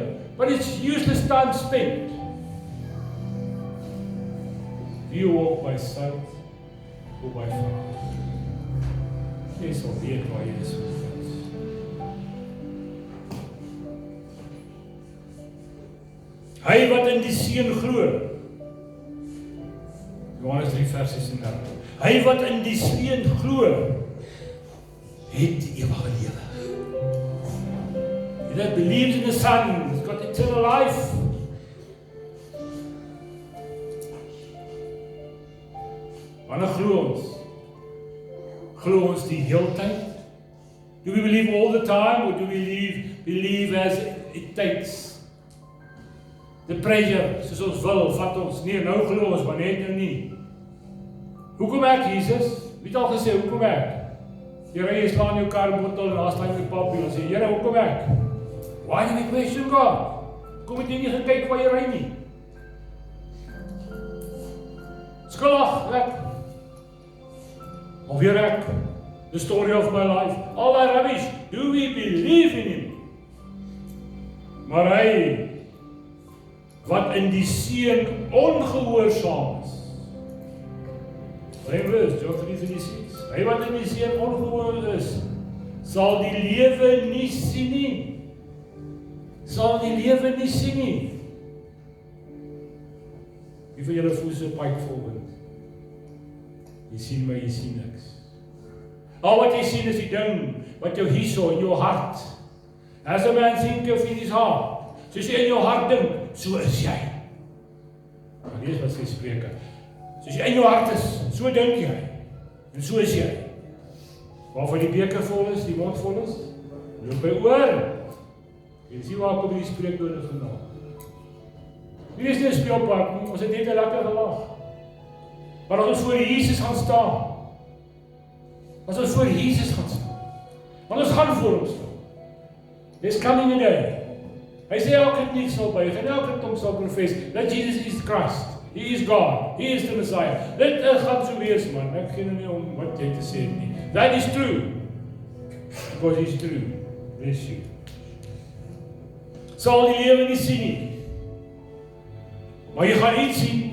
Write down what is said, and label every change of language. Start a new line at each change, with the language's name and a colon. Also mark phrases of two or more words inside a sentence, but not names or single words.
English: But it's useless time spent. Do you walk by sight or by faith?
Afrikaans: Jy sal weet waar jy is. Hy wat in die Seun glo. Johannes 3 vers 36. Hy wat in die Seun glo, het ewige lewe.
English: He that believes in the Son has got eternal life.
Afrikaans: Wanneer glo ons? Glo ons die hele tyd?
English: Do we believe all the time, or do we believe as it takes? The pressure,
Afrikaans: soos ons wil, vat ons. Nee, nou glo ons, maar net nou nie. Hoekom ek, Jesus? Wie het al gesê, hoekom ek? Jy slaan jou kar in bottel en daar staan jy papie en sê, Here, hoekom ek?
English: Why do we question God?
Afrikaans: Kom het jy nie gekyk waar jy ry nie? Skuldig, ek. Of weer ek.
English: The story of my life. All that rubbish. Do we believe in him?
Afrikaans: Maar hy, wat in die Seun ongehoorsaam is. Vers, John 3:36. Hy wat in die Seun ongehoorsaam is, sal die lewe nie sien nie. Sal die lewe nie sien nie. Wie van julle voel so pike volgend? Jy sien my, jy sien niks. Al wat jy sien is die ding wat jou hierso in jou hart.
English: As a man thinketh in his heart,
Afrikaans: soos jy in jou hart dink, so is jy. Maar lees wat sy Spreuke. Soos jy in jou hart is, so dink jy. En so is jy. Waarvan die beker vol is, die mond vol is, loop by oor. Jy sien waar kom die spreekwoorde vandaan. Hier is nie 'n speelpark nie, ons het net 'n lekker gelag. Maar as ons voor Jesus gaan staan, want ons gaan voor hom staan.
English: There's coming a day.
Afrikaans: Hy sê elke knie sal buig en elke tong sal
English: confess that Jesus is Christ. He is God. He is the Messiah.
Afrikaans: Dit gaan so wees, man. Ek gee nou nie om wat jy te sê nie.
English: That is true. Because he is true. Bless you.
Afrikaans: Sal die lewe nie sien nie. Maar jy gaan iets sien.